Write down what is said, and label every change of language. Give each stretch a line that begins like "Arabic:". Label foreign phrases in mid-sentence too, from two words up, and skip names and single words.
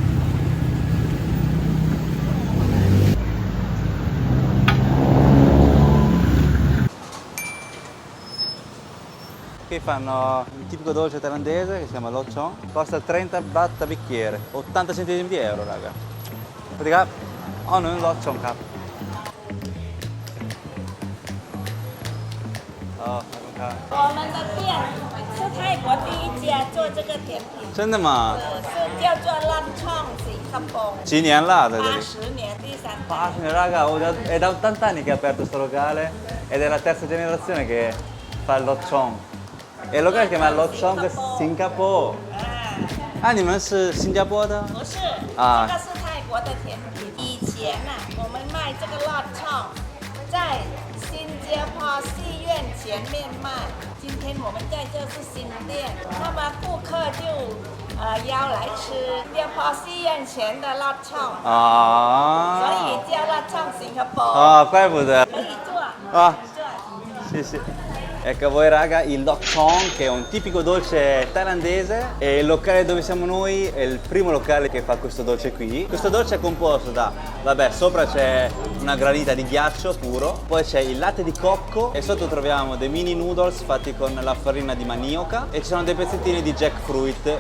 Italian: Qui fanno il tipico dolce thailandese che si chiama Lo Chon, costa 30 baht a bicchiere, 80 centesimi di euro, raga. Pratica, non Lo Chon cap. Oh,
Chinese: 我们的店是泰国第一家做这个甜品，真的吗？是叫做浪创สิงคโปร์ 几年了？在这里 80年第三代。 80,
Italian: raga, è da 80 anni che è aperto questo locale ed è la terza generazione che fa il Lo Chon. E il locale si chiama Lo Chon Singapore.
Chinese: Ah, 你们是新加坡的？不是，啊这个是泰国的甜品。以前啊，我们卖这个辣创，在新加坡戏院前面卖。今天我们在这是新店，那么顾客就邀来吃新加坡戏院前的辣创，所以叫辣创新加坡。怪不得。可以做啊，做。谢谢。
Italian: Ecco a voi raga il Lok Chong, che è un tipico dolce thailandese, e il locale dove siamo noi è il primo locale che fa questo dolce qui. Questo dolce è composto da, vabbè, sopra c'è una granita di ghiaccio puro, poi c'è il latte di cocco e sotto troviamo dei mini noodles fatti con la farina di manioca e ci sono dei pezzettini di jackfruit.